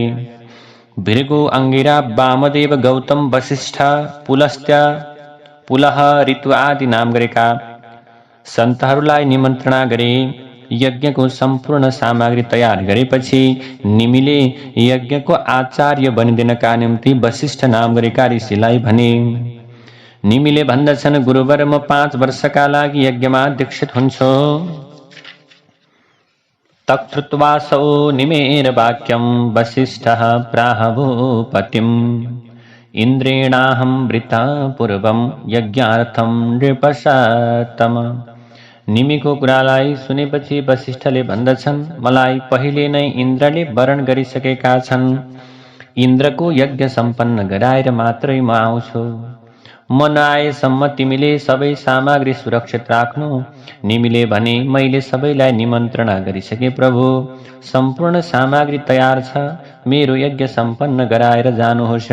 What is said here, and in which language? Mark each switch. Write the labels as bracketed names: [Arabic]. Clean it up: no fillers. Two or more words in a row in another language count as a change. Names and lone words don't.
[Nepali] भृगु, अंगिरा, वामदेव, गौतम, वशिष्ठ, पुलह, ऋतु आदि नाम गरेका सन्तहरूलाई निमन्त्रणा गरे। यज्ञको सम्पूर्ण सामग्री तयार गरेपछि निमिले यज्ञको आचार्य बनिदिनका निम्ति वशिष्ठ नाम गरेका ऋषिलाई भने। निमिले भन्दछन्, गुरुवर, म 5 वर्षका लागि यज्ञमा दीक्षित हुन्छु। [Sanskrit] तक्तृत्वासौ निमेर वाक्यं वसिष्ठः प्राह भूपतिम्, इन्द्रेणाहं वृता पूर्वं यज्ञार्थं नृपसत्तम। [Nepali] निमिको कुरालाई सुनेपछि वशिष्ठले भन्दछन्, मलाई पहिले नै इन्द्रले वरण गरिसकेका छन्। इन्द्रको यज्ञ सम्पन्न गराएर मात्रै म आउँछु। म नआएसम्म तिमीले सबै सामग्री सुरक्षित राख्नु। निमिले भने, मैले सबैलाई निमन्त्रणा गरिसके प्रभु, सम्पूर्ण सामग्री तयार छ, मेरो यज्ञ सम्पन्न गराएर जानुहोस्।